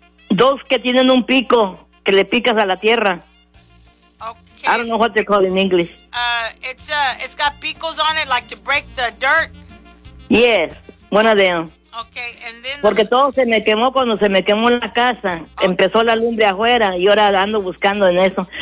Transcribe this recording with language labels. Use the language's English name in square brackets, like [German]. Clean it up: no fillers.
[Spanish] Dos que tienen un pico que le picas a la tierra. [English] Okay. I don't know what they're called in English. It's got picos on it, like to break the dirt. Yes, one of them. Okay, and then. [Spanish] Porque todo se me quemó cuando se me quemó la casa. Okay. Empezó la lumbre afuera y ahora ando buscando en eso.